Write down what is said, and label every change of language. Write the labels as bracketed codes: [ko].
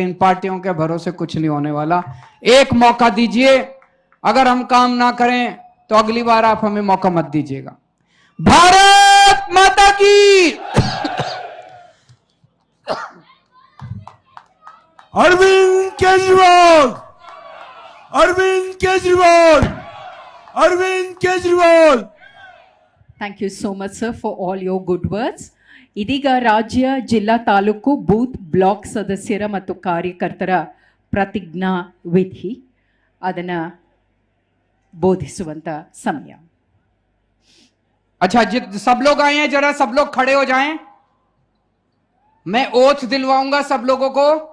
[hi] इन पार्टियों के भरोसे कुछ नहीं होने वाला। एक मौका दीजिए, अगर हम काम ना करें तो अगली बार आप हमें मौका मत दीजिएगा। भारत माता की। Arvind Kejriwal, Arvind Kejriwal, Arvind Kejriwal. [en] Thank you so much, sir, for all your good words. [kn] ಇದೀಗ ರಾಜ್ಯ ಜಿಲ್ಲಾ ತಾಲೂಕು ಬೂತ್ ಬ್ಲಾಕ್ ಸದಸ್ಯರ ಮತ್ತು ಕಾರ್ಯಕರ್ತರ ಪ್ರತಿಜ್ಞಾ ವಿಧಿ ಅದನ್ನು ಬೋಧಿಸುವಂತ ಸಮಯ। [hi] अच्छा, सब लोग आए हैं, जरा सब लोग खड़े हो जाएं। मैं ओथ दिलवाऊंगा सब लोगों को।